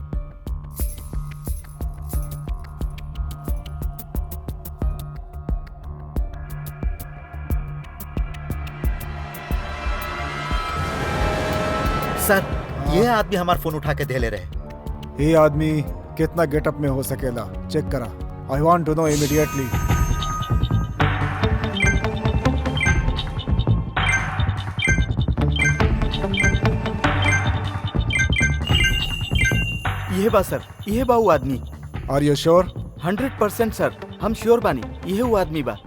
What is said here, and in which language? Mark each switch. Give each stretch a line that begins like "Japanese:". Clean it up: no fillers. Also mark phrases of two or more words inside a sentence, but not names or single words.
Bhojpuri: सर, ये आदमी हमारा फोन उठा के दे ले रहे। ये आदमी कितना गेटअप में हो सकेला, चेक करा।
English: I want to know immediately.
Bhojpuri: ये बा सर, ये बा वो आदमी।
English: are you sure?
Bhojpuri: 100% सर, हम श्योर बानी, ये वो आदमी बा।